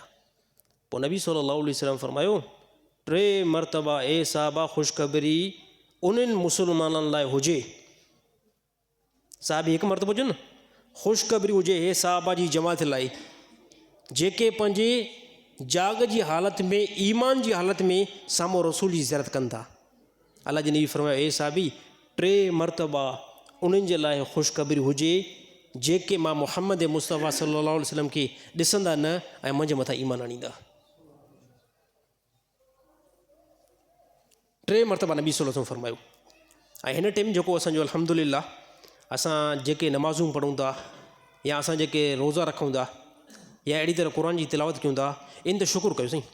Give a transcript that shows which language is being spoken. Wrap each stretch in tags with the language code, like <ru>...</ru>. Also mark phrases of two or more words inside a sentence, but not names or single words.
<sd>पोइ नबी</sd> <ar>صلى الله عليه وسلم</ar> <sd>फरमायो 3 मरतबा ए साहबा ख़ुशख़बरी उन्हनि मुस्लमाननि लाइ हुजे, साहिबी हिकु मरतबो हुजे न, ख़ुशख़बरी हुजे हे साहबा जी जमात लाइ जेके पंहिंजे जाग जी हालति में ईमान जी हालति में साम्हूं रसूल जी ज़ियारत कनि था। अल्लाह जी नबी फरमायो हे साहिबी 3 मरतबा उन्हनि जे लाइ ख़ुशख़बरी हुजे जेके मां मुहम्मद मुस्तफ़ा</sd> <ar>صلى الله عليه وسلم</ar> <sd>खे ॾिसंदा न ऐं मुंहिंजे मथां ईमान आणींदा। 3 मरतबा नबी</sd> <ar>صلى الله عليه وسلم</ar> <sd>फरमायो। ऐं हिन टाइम जेको असांजो अल्हम्दुलिल्लाह असां जेके नमाज़ूं पढ़ूं था या असां जेके रोज़ा रखूं था या अहिड़ी तरह क़ुर जी तिलावत कयूं था, इन ते शुकुरु कयो साईं।</sd>